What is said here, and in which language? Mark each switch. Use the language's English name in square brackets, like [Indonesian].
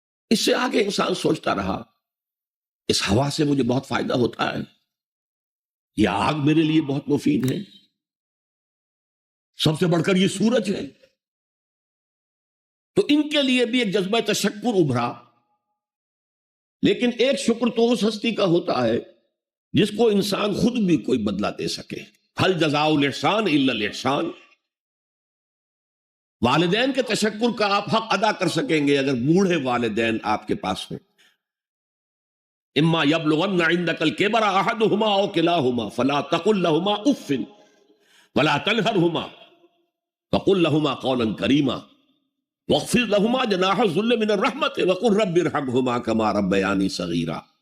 [Urdu] اس سے آگے انسان سوچتا رہا اس ہوا سے مجھے بہت فائدہ ہوتا ہے، یہ آگ میرے لیے بہت مفید ہے، سب سے بڑھ کر یہ سورج ہے. تو ان کے لیے بھی ایک جذبہ تشکر ابھرا. لیکن ایک شکر تو اس ہستی کا ہوتا ہے جس کو انسان خود بھی کوئی بدلہ دے سکے. [Arabic] هل جزاء الاحسان الا الاحسان. [Urdu] والدین کے تشکر کا آپ حق ادا کر سکیں گے اگر بوڑھے والدین آپ کے پاس ہوں. [Arabic] اما یبلغن عندک الکبر احدہما او کلاہما فلا تقل لہما اف ولا تنہرہما وقل لہما قولا کریما واخفض لہما جناح الذل من الرحمت وقل رب ارحمہما کما ربیانی صغیرا.